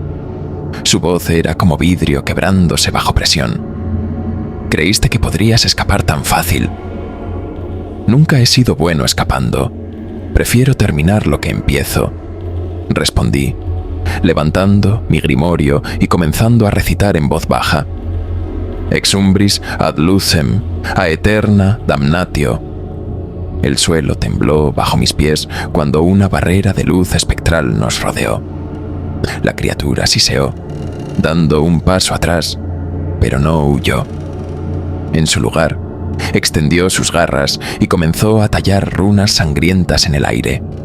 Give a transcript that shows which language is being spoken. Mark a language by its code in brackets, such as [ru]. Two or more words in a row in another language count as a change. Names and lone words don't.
[es] Su voz era como vidrio quebrándose bajo presión. «¿Creíste que podrías escapar tan fácil?» «Nunca he sido bueno escapando. Prefiero terminar lo que empiezo», respondí, levantando mi grimorio y comenzando a recitar en voz baja. [la] «Ex umbris ad lucem, aeterna damnatio». [es] El suelo tembló bajo mis pies cuando una barrera de luz espectral nos rodeó. La criatura siseó, dando un paso atrás, pero no huyó. En su lugar, extendió sus garras y comenzó a tallar runas sangrientas en el aire.